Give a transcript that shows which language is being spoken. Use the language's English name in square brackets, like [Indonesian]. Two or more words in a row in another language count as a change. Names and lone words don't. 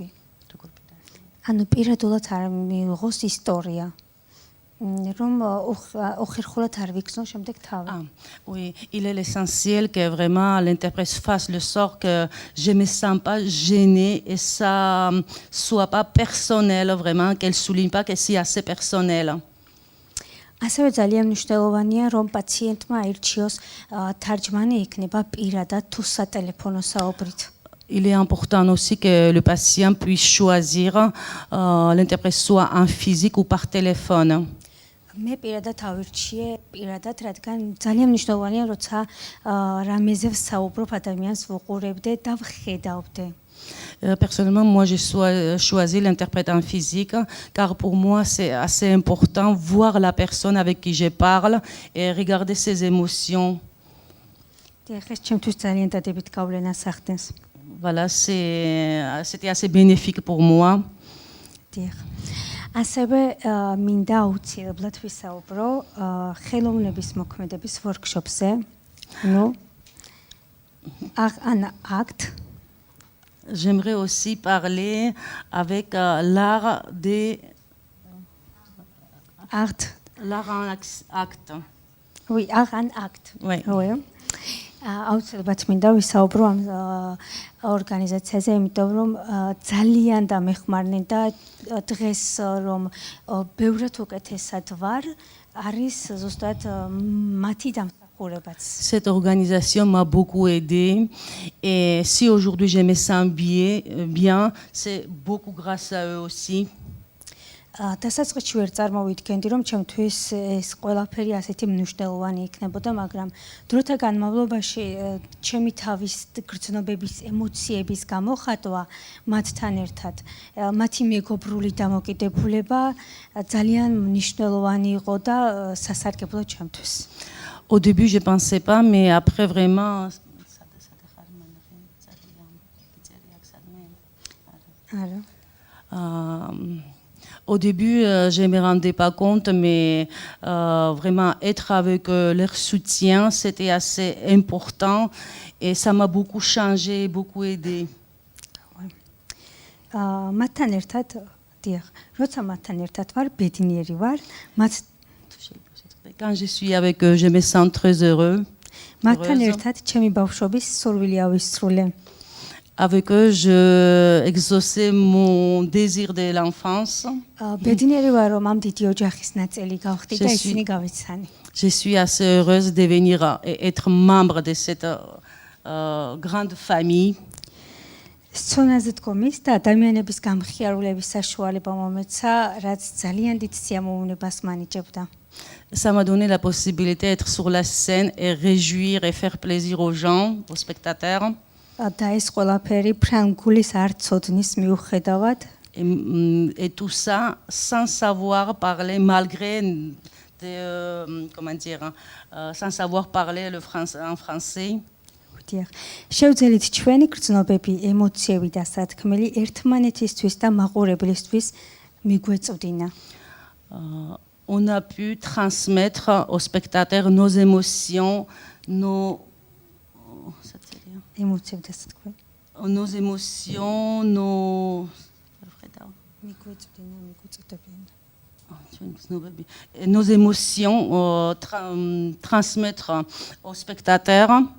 [Georgian] ანუ პირადულად არ მიიღოს ისტორია. რომ უხერხულად არ ვიქცნო შემდეგ თავი. [French] Oui, il est l'essentiel que vraiment l'interprète fasse le sort que je me sens pas gênée et ça soit pas personnel vraiment, qu'elle souligne pas que c'est assez personnel. [Georgian] ასევე ძალიან მნიშვნელოვანია, რომ პაციენტმა აირჩიოს თარჯმანი იქნება პირადად თუ სატელეფონო საუბრით. [French] Il est important aussi que le patient puisse choisir l'interprète soit en physique ou par téléphone. [Georgian] მე პირადად ავირჩიე პირადად, რადგან ძალიან მნიშვნელოვანია, როცა რამეზე ვსაუბრობ, ადამიანს ვუყურებდე და ვხედავდე. [French] Personnellement, moi, j'ai choisi l'interprète en physique, car pour moi, c'est assez important voir la personne avec qui je parle et regarder ses émotions. Voilà, c'était assez bénéfique pour moi. [Georgian] ასევე მინდა აუცილებლად ვისაუბრო ხელოვნების მოქმედების ვორქშოპზე. [French] ნუ un acte. J'aimerais aussi parler avec l'art des l'art en acte. Oui, art en acte. Oui. [Georgian] აუცილებლად მინდა ვისაუბრო ამ ორგანიზაციაზე, იმიტომ რომ ძალიან დამეხმარნენ და დღეს რომ ბევრად უკეთესად ვარ, არის ზუსტად მათი დამსახურებაც. [French] Cette organisation m'a beaucoup aidée et si aujourd'hui je me sens bien, c'est beaucoup grâce à eux aussi. [Georgian] დასაწყისში ვერ წარმოვიდგენდი, რომ ჩემთვის ეს ყველაფერი ასეთი მნიშვნელოვანი იქნებოდა, მაგრამ დროთა განმავლობაში ჩემი თავის გრძნობების, ემოციების გამოხატვა მათთან ერთად, მათი მეგობრული დამოკიდებულება ძალიან მნიშვნელოვანი იყო და სასარგებლო ჩემთვის. [French] Au début, je pensais pas, mais après vraiment Au début, je ne me rendais pas compte, mais vraiment être avec leur soutien, c'était assez important et ça m'a beaucoup changé, beaucoup aidé. [Georgian] მათთან ერთად, დიახ, როცა მათთან ერთად ვარ, ბედნიერი ვარ. [French] Quand je suis avec eux, je me sens très heureux. [Georgian] მათთან ერთად ჩემი ბავშვობის სურვილი ავისრულე. [French] Avec eux, je exauçais mon désir de l'enfance. Je suis assez heureuse de venir et être membre de cette grande famille. Ça m'a donné la possibilité d'être sur la scène et réjouir et faire plaisir aux gens, aux spectateurs. [Georgian] და ეს ყველაფერი ფრანგულის არ ცოდნის მიუხედავად [French] Et tout ça sans savoir parler, malgré, comment dire, sans savoir parler en français. [Georgian] შევძელით ჩვენი გრძნობები, ემოციები და სათქმელი ერთმანეთისთვის და მაყურებლისთვის მიგვეწვდინა. [French] On a pu transmettre aux spectateurs nos émotions, nos émotions, nos émotions, transmettre aux spectateurs.